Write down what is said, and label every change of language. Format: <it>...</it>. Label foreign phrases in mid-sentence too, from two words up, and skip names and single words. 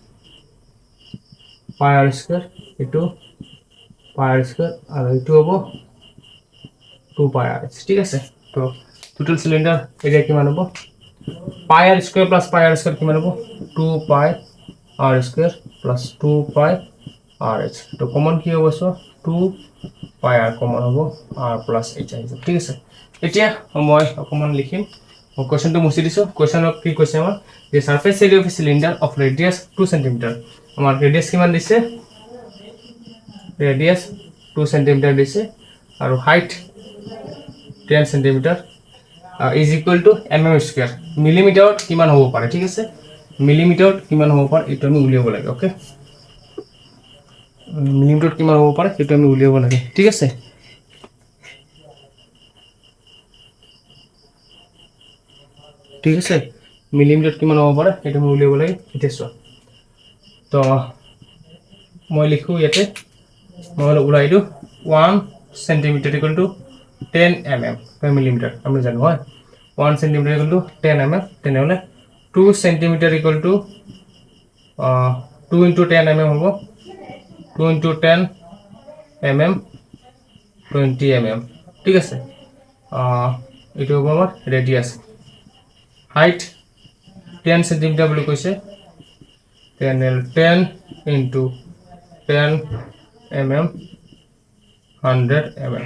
<en>pi r square</en> <as>এইটো</as> <en>pi r square</en> <as>আৰু এইটো হ'ব</as> <en>2 pi r</en> <as>ঠিক আছে তো</as> <en>total cylinder area</en> <as>কিমান হ'ব</as> <en>pi r square plus pi r square</en> <as>কিমান হ'ব</as> <en>2 pi r square plus 2 pi r h</en> <as>তো কমন কি হ'ব</as> <en>so 2 pi r common</en> <as>হ'ব</as> <en>r plus</en> <as>h আহিব ঠিক আছে এতিয়া মই অকমান লিখিম কোৱেশ্চনটো মুছি দিছো কোৱেশ্চনত কি কৈছে আমাৰ যে</as> <en>surface area of cylinder of radius 2 cm</en> <as>আমাৰ ৰেডিয়াস কিমান দিছে</as> <en>radius 2 cm</en> <as>দিছে আৰু</as> <en>height 10 cm is equal to mm square</en> <as>মিলিমিটাৰত কিমান হ'ব পাৰে ঠিক আছে মিলিমিটাৰত কিমান হ'ব পাৰে এটো আমি উলিয়াব লাগে ওকে মিলিমিটাৰত কিমান হ'ব পাৰে এটো আমি উলিয়াব লাগে ঠিক আছে ঠিক আছে মিলিমিটাৰত কিমান হ'ব পাৰে এটো আমি উলিয়াব লাগে এটা চোৱা তো মই লিখো ইয়াতে মই উলাই দিও</as> <en>1 cm equal to 10 mm per millimeter</en> <as>আমি জানো হয়</as> <en>1 cm equal to 10 mm</en> <as>তেনেহলে</as> <en>2 cm equal to 2 into 10 mm</en> <as>হ'ব</as> <en>2 into 10 mm 20 mm</en> <as>ঠিক আছে এটো হ'ব আমাৰ</as> <en>radius height 10 cm</en> <as>বুলি কৈছে</as> <en>10 into 10 mm 100 mm</en>